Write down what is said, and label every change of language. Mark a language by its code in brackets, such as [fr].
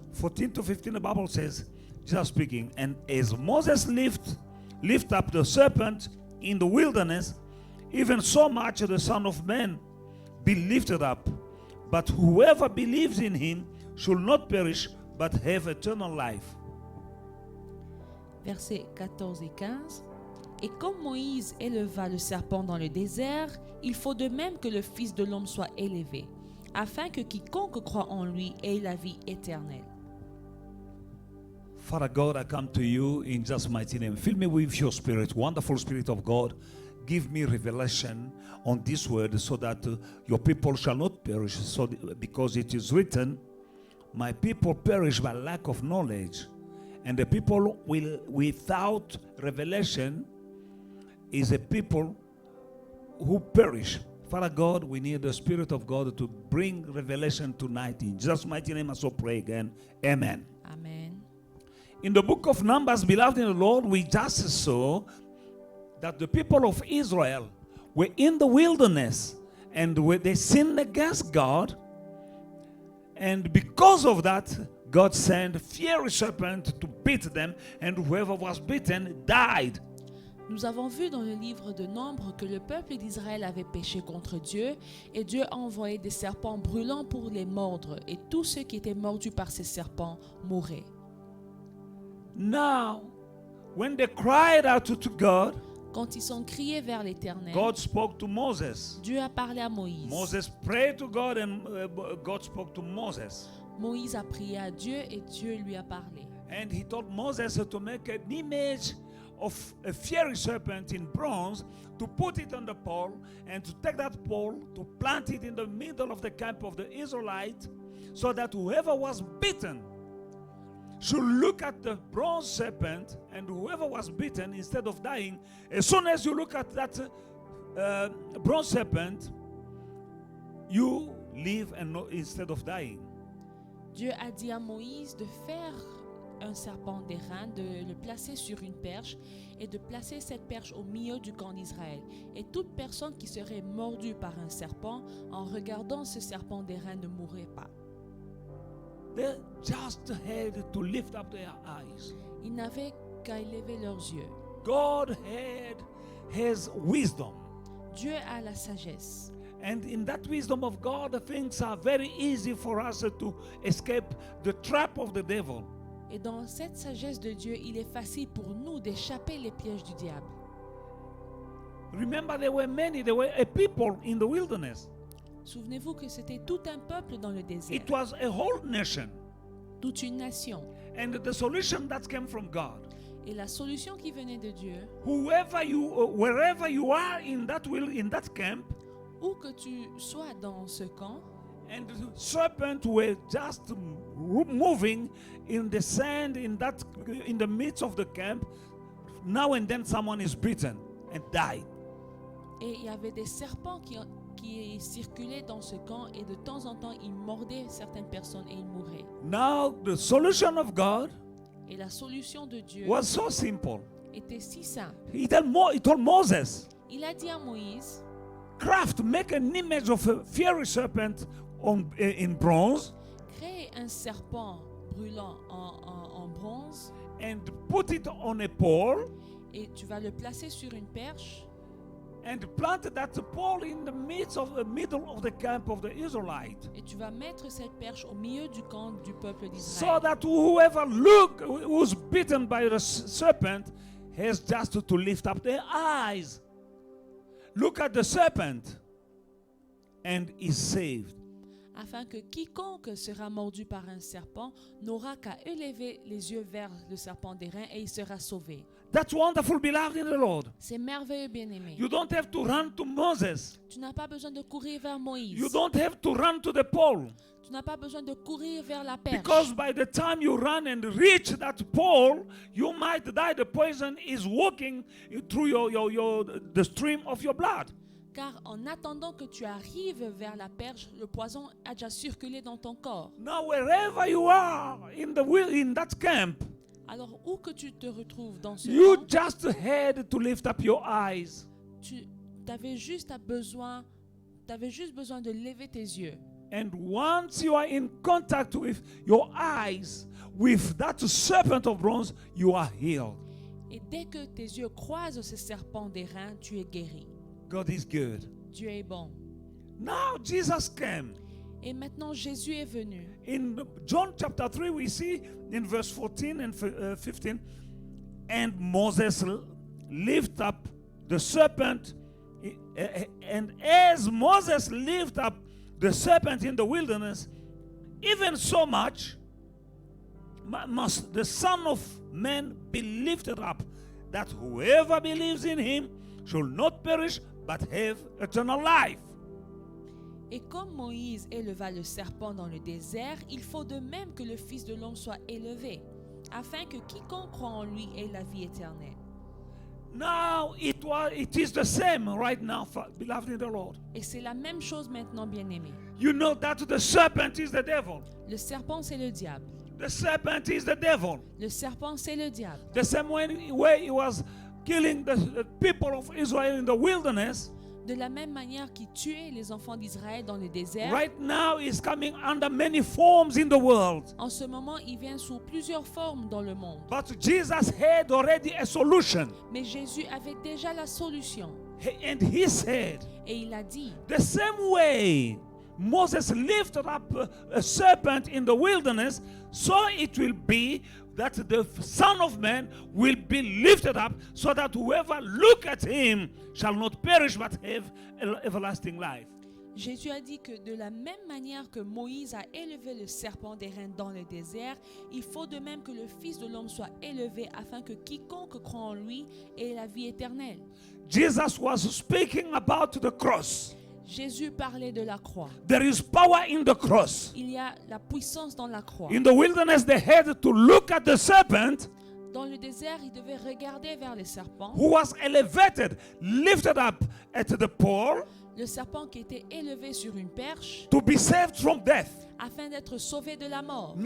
[en] 14 to 15, the Bible says, Jesus speaking, "And as Moses lift up the serpent in the wilderness, even so much the Son of Man be lifted up. But whoever believes in him should not perish, but have eternal life." [fr] Versets 14 et 15. Et comme Moïse éleva le serpent dans le désert, il faut de même que le Fils de l'homme soit élevé, afin que quiconque croit en lui ait la vie éternelle. [en] Father God, I come to you in Jesus' mighty name. Fill me with your spirit, wonderful spirit of God. Give me revelation on this word so that your people shall not perish. Because it is written, "My people perish by lack of knowledge." And the people without revelation is a people who perish. Father God, we need the Spirit of God to bring revelation tonight. In Jesus' mighty name, I so pray again. Amen. Amen. In the book of Numbers, beloved in the Lord, we just saw that the people of Israel were in the wilderness and they sinned against God. And because of that, God sent a fiery serpent to beat them, and whoever was bitten died. [fr] Nous avons vu dans le livre de Nombres que le peuple d'Israël avait péché contre Dieu et Dieu a envoyé des serpents brûlants pour les mordre et tous ceux qui étaient mordus par ces serpents mouraient. [en] Now, when they cried out to God, [fr] Quand ils ont crié vers l'Éternel, [en] God spoke to Moses. [fr] Dieu a parlé à Moïse. [en] Moses prayed to God and God spoke to Moses. [fr] Moïse a prié à Dieu et Dieu lui a parlé. [en] And he told Moses to make an image of a fiery serpent in bronze, to put it on the pole, and to take that pole, to plant it in the middle of the camp of the Israelites, so that whoever was bitten should look at the bronze serpent, and whoever was bitten, instead of dying, as soon as you look at that bronze serpent, you live and not, instead of dying. [fr] Dieu a dit à Moïse de faire un serpent d'airain, de le placer sur une perche et de placer cette perche au milieu du camp d'Israël. Et toute personne qui serait mordue par un serpent, en regardant ce serpent d'airain, ne mourrait pas. [en] They just had to lift up their eyes. [fr] Ils n'avaient qu'à élever leurs yeux. [en] God has wisdom. [fr] Dieu a la sagesse. [en] And in that wisdom of God, things are very easy for us to escape the trap of the devil. [fr] Et dans cette sagesse de Dieu, il est facile pour nous d'échapper les pièges du diable. [en] Remember, there were a people in the wilderness. [fr] Souvenez-vous que c'était tout un peuple dans le désert, [en] It was a whole nation. [fr] toute une nation. [en] And the solution that came from God. [fr] Et la solution qui venait de Dieu, [en] Wherever you are in that camp, [fr] où que tu sois dans ce camp, [en] and the serpent were just moving in the sand in the midst of the camp. Now and then someone is bitten and died. [fr] et il y avait des serpents qui circulaient dans ce camp et de temps en temps ils mordaient certaines personnes et ils mouraient. [en] Now the solution of God [fr] Et la solution de Dieu [en] was so simple. [fr] était si simple. [en] He told Moses, [fr] Il a dit à Moïse, [en] make an image of a fiery serpent in bronze [fr] crée un serpent brûlant en bronze [en] and put it on a pole [fr] et tu vas le placer sur une perche [en] and plant that pole in the middle of the camp of the Israelites, [fr] et tu vas mettre cette perche au milieu du camp du peuple [en] so [fr] d'Israël. [en] that whoever who's bitten by the serpent has just to lift up their eyes, look at the serpent, and is saved. [fr] Afin que quiconque sera mordu par un serpent n'aura qu'à élever les yeux vers le serpent d'airain et il sera sauvé. [en] That's wonderful, beloved in the Lord. [fr] C'est merveilleux, bien-aimé. [en] You don't have to run to Moses. [fr] Tu n'as pas besoin de courir vers Moïse. [en] You don't have to run to the pole. [fr] Tu n'as pas besoin de courir vers la perche. [en] Because by the time you run and reach that pole, you might die. The poison is walking through the stream of your blood. [fr] Car en attendant que tu arrives vers la perche, le poison a déjà circulé dans ton corps. [en] Now, wherever you are in that camp, [fr] Alors, où que tu te retrouves dans ce [en] you [fr] camp, [en] just had to lift up your eyes. [fr] tu avais juste besoin de lever tes yeux. [en] And once you are in contact with your eyes, with that serpent of bronze, you are healed. [fr] Et dès que tes yeux croisent ce serpent d'airain, tu es guéri. [en] God is good. [fr] Dieu est bon. [en] Now Jesus came. [fr] Et maintenant, Jésus est venu. [en] In John chapter 3, we see in verse 14 and 15, and Moses lifted up the serpent, and as Moses lifted up the serpent in the wilderness, even so much must the Son of Man be lifted up, that whoever believes in him shall not perish but have eternal life. [fr] Et comme Moïse éleva le serpent dans le désert, il faut de même que le Fils de l'homme soit élevé, afin que quiconque croit en lui ait la vie éternelle. [en] Now it is the same right now, beloved in the Lord. [fr] Et c'est la même chose maintenant, bien-aimé. [en] You know that the serpent is the devil. [fr] Le serpent, c'est le diable. [en] The serpent is the devil. [fr] Le serpent, c'est le diable. [en] The same way he was killing the people of Israel in the wilderness, [fr] De la même manière qu'il tuait les enfants d'Israël dans le désert, [en] right now is coming under many forms in the world. [fr] en ce moment, il vient sous plusieurs formes dans le monde. [en] But Jesus had already a solution. [fr] Mais Jésus avait déjà la solution. [en] And he said, [fr] Et il a dit, [en] the same way Moses lifted up a serpent in the wilderness, so it will be that the Son of Man will be lifted up, so that whoever look at him shall not perish but have everlasting life. [fr] Jésus a dit que de la même manière que Moïse a élevé le serpent d'airain dans le désert, il faut de même que le Fils de l'homme soit élevé afin que quiconque croit en lui ait la vie éternelle. [en] Jesus was speaking about the cross. [fr] Jésus parlait de la croix. [en] There is power in the cross. [fr] Il y a la puissance dans la croix. [en] In the wilderness, they had to look at the serpent [fr] Dans le désert, il devait regarder vers le serpent. [en] who was elevated, lifted up at the pole [fr] Le serpent qui était élevé sur une perche [en] to be saved from death. [fr] afin d'être sauvé de la mort.